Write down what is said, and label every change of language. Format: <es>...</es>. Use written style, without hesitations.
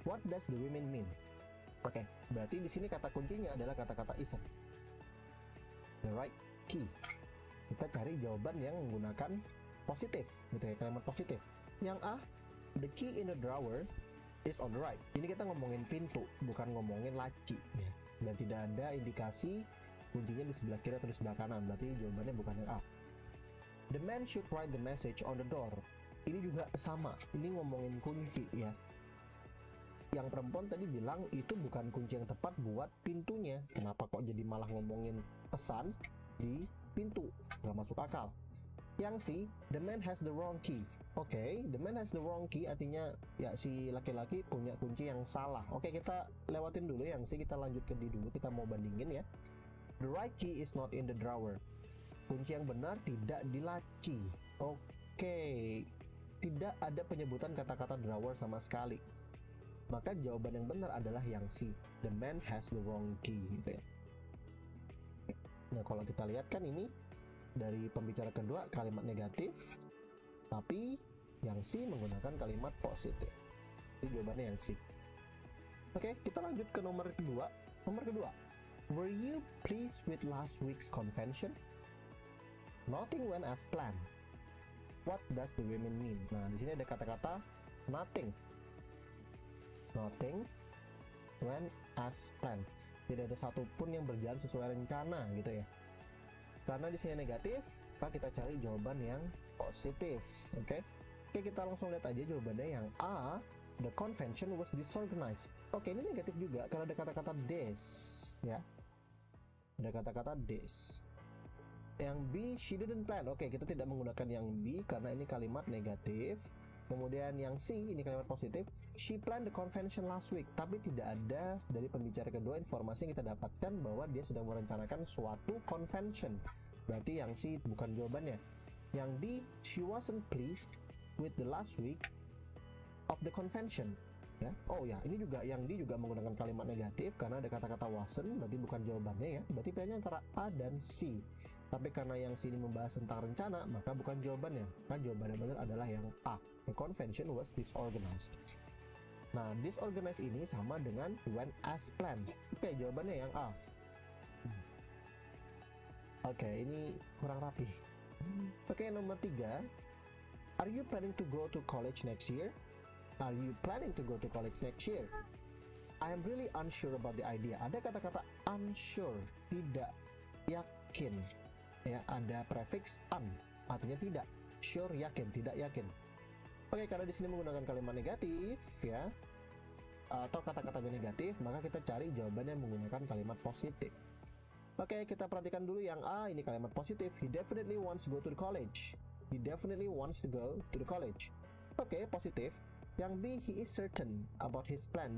<en>What does the woman mean?</en> <id>Oke, berarti di sini kata kuncinya adalah kata-kata isn't.</id> <en>The right key.</en> <id>Kita cari jawaban yang menggunakan positif, gitu ya, kalimat positif.</id> <en>Yang A, the key in the drawer is on the right.</en> <id>Ini kita ngomongin pintu, bukan ngomongin laci ya. Dan tidak ada indikasi kuncinya di sebelah kiri atau di sebelah kanan. Berarti jawabannya bukan yang A.</id> <en>The man should write the message on the door.</en> <id>Ini juga sama, ini ngomongin kunci ya. Yang perempuan tadi bilang itu bukan kunci yang tepat buat pintunya. Kenapa kok jadi malah ngomongin pesan di pintu? Nggak masuk akal.</id> <en>Yang C, the man has the wrong key.</en> <id>Oke,</id> <en>the man has the wrong key</en> <id>artinya ya si laki-laki punya kunci yang salah. Oke, kita lewatin dulu yang C, kita lanjut ke D dulu, kita mau bandingin ya.</id> <en>The right key is not in the drawer.</en> <id>Kunci yang benar tidak di laci. Oke, tidak ada penyebutan kata-kata drawer sama sekali. Maka jawaban yang benar adalah yang C,</id> <en>the man has the wrong key</en> <id>gitu ya. Nah, kalau kita lihat kan ini dari pembicara kedua kalimat negatif, tapi yang C menggunakan kalimat positif. Jadi jawabannya yang C. Oke, kita lanjut ke nomor kedua. Nomor kedua,</id> <en>were you pleased with last week's convention? Nothing went as planned. What does the women mean?</en> <id>Nah, di sini ada kata-kata nothing.</id> <en>Nothing went as planned.</en> <id>Tidak ada satupun yang berjalan sesuai rencana gitu ya. Karena di sini negatif, maka kita cari jawaban yang positif. Oke, kita langsung lihat aja jawabannya yang A.</id> <en>The convention was disorganized.</en> <id>Oke, ini negatif juga karena ada kata-kata this, ya. Ada kata-kata this. Yang B,</id> <en>she didn't plan.</en> <id>Oke, kita tidak menggunakan yang B karena ini kalimat negatif. Kemudian yang C, ini kalimat positif.</id> <en>She planned the convention last week.</en> <id>Tapi tidak ada dari pembicara kedua informasi yang kita dapatkan bahwa dia sedang merencanakan suatu convention. Berarti yang C bukan jawabannya.</id> <en>Yang D, she wasn't pleased with the last week of the convention.</en> <id>Ya. Oh ya, ini juga yang D juga menggunakan kalimat negatif karena ada kata-kata wasn't, berarti bukan jawabannya ya. Berarti pilihannya antara A dan C. Tapi karena yang C ini membahas tentang rencana, maka bukan jawabannya. Nah, jawabannya benar adalah yang A.</id> <en>The convention was disorganized.</en> <id>Nah, disorganized ini sama dengan</id> <en>went as planned.</en> <id>Oke, jawabannya yang A. Oke, ini kurang rapi. Oke, nomor 3.</id> <en>Are you planning to go to college next year? Are you planning to go to college next year? I am really unsure about the idea.</en> <id>Ada kata-kata unsure, tidak yakin. Ya, ada prefix un, artinya tidak. Sure, yakin, tidak yakin. Oke, karena di sini menggunakan kalimat negatif ya, atau kata-katanya negatif, maka kita cari jawabannya menggunakan kalimat positif. Oke, kita perhatikan dulu yang A, ini kalimat positif.</id> <en>He definitely wants to go to the college. He definitely wants to go to the college.</en> <id>Oke, positif.</id> <en>Yang B, he is certain about his plan.</en>